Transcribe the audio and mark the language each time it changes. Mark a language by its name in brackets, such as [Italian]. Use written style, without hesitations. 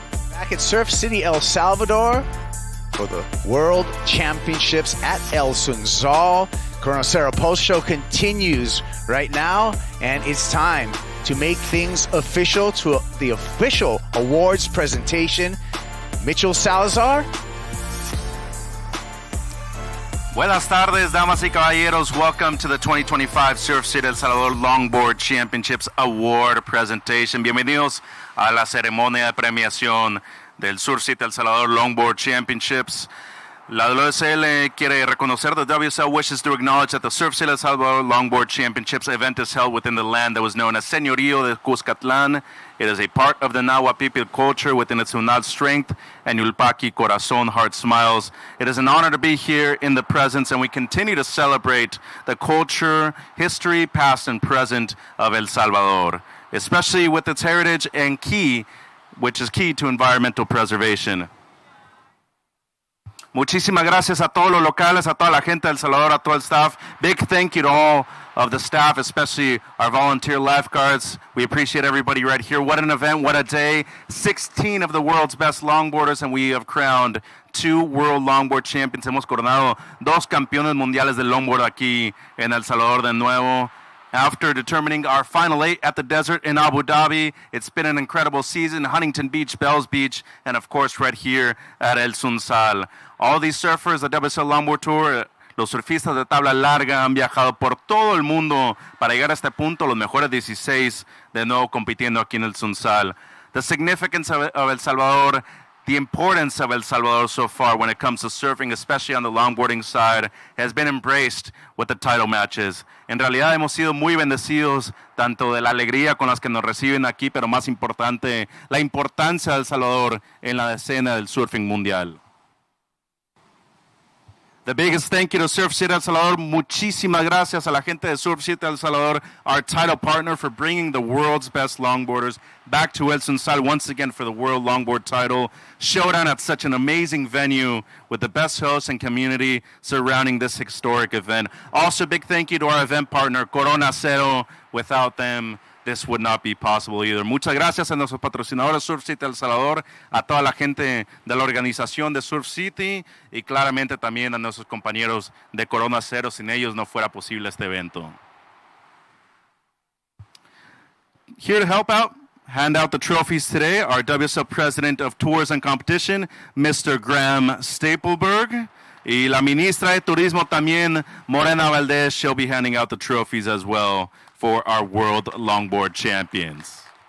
[English] Back at Surf City, El Salvador for the World Championships at El Sunzal. Corona Cero Post Show continues right now, and it's time to make things official to the official awards presentation. Mitchell Salazar, [Spanish] Buenas tardes, damas y caballeros. [English] Welcome to the 2025 Surf City El Salvador Longboard Championships Award Presentation. [Spanish] Bienvenidos a la ceremonia de premiación del Surf City El Salvador Longboard Championships. La WSL quiere reconocer, [English] the WSL wishes to acknowledge that the Surf City El Salvador Longboard Championships event is held within the land that was known as Señorío de Cuscatlán. It is a part of the Nahua people culture within its Hunal strength and Yulpaki Corazon heart smiles. It is an honor to be here in the presence, and we continue to celebrate the culture, history, past and present of El Salvador, especially with its heritage and which is key to environmental preservation. [Spanish] Muchísimas gracias a todos los locales, a toda la gente de El Salvador, a todo el staff. [English] Big thank you to all of the staff, especially our volunteer lifeguards. We appreciate everybody right here. What an event, what a day. 16 of the world's best longboarders, and we have crowned 2 World Longboard Champions. [Spanish] Hemos coronado 2 campeones mundiales de longboard aquí en El Salvador de nuevo. [English] After determining our final 8 at the desert in Abu Dhabi, it's been an incredible season. Huntington Beach, Bells Beach, and of course right here at El Sunsal. All these surfers, the WSL Longboard Tour, [Spanish] los surfistas de tabla larga han viajado por todo el mundo para llegar a este punto, los mejores 16 de nuevo compitiendo aquí en El Sunsal. [English] The significance of El Salvador, the importance of El Salvador so far when it comes to surfing, especially on the longboarding side, has been embraced with the title matches. [Spanish] En realidad hemos sido muy bendecidos, tanto de la alegría con las que nos reciben aquí, pero más importante, la importancia de El Salvador en la escena del surfing mundial. [English] The biggest thank you to Surf City El Salvador. [Spanish] Muchísimas gracias a la gente de Surf City El Salvador, [English] our title partner, for bringing the world's best longboarders back to El Sunsal once again for the World Longboard Title. Showdown at such an amazing venue with the best hosts and community surrounding this historic event. Also, big thank you to our event partner, Corona Cero. Without them, this would not be possible either. [Spanish] Muchas gracias a nuestros patrocinadores Surf City El Salvador, a toda la gente de la organización de Surf City y claramente también a nuestros compañeros de Corona Cero. Sin ellos no fuera posible este evento. [English] Here to help out, hand out the trophies today, our WSL President of Tours and Competition, Mr. Graham Stapleberg. [Spanish] Y la ministra de Turismo también, [English] Morena Valdez, she'll be handing out the trophies as well for our World Longboard Champions.